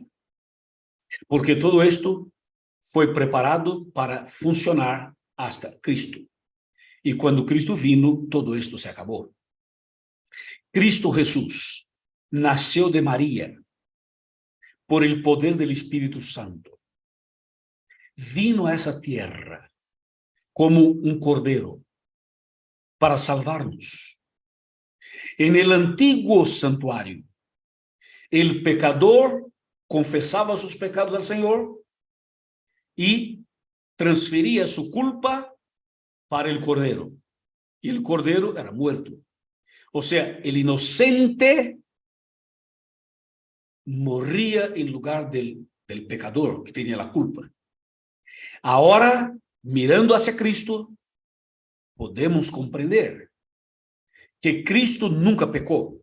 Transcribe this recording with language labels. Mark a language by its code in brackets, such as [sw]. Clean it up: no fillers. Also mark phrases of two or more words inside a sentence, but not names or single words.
[es] Porque todo esto fue preparado para funcionar hasta Cristo. Y cuando Cristo vino, todo esto se acabó. Cristo Jesús nació de María por el poder del Espíritu Santo. [pt] vino a essa terra como um cordeiro para salvar-nos. [es] En el antiguo santuário, el pecador confessava sus pecados al [pt] Senhor e transferia [es] su culpa para el cordero. Y el cordero era muerto. O sea, el inocente moría en lugar del pecador que tenía la culpa. Ahora, mirando hacia Cristo, podemos comprender que Cristo nunca pecó.